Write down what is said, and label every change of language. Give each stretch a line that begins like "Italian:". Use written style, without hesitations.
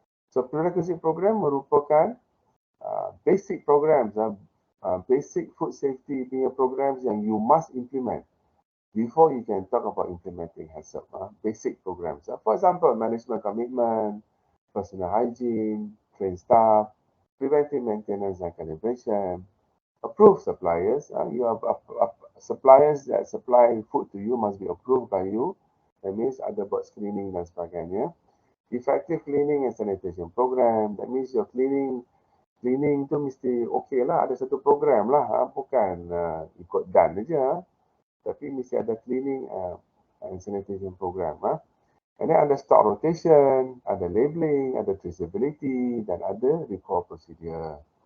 English: So prerequisite program
Malay: merupakan
English: basic programs, basic food safety punya programs yang you must implement before you can talk about implementing HACCP. Basic programs. For example, management commitment, personal hygiene, train staff, preventive maintenance and calibration, approved suppliers. Suppliers that supply food to you must be approved by you. That means
Malay: ada buat screening dan sebagainya.
English: Effective cleaning and sanitation program. That means your cleaning
Malay: tu mesti okey lah. Ada satu program lah. Bukan ikut done je. Tapi mesti ada
English: cleaning and sanitation program. And then ada stock rotation, ada labeling, ada traceability dan ada recall procedure.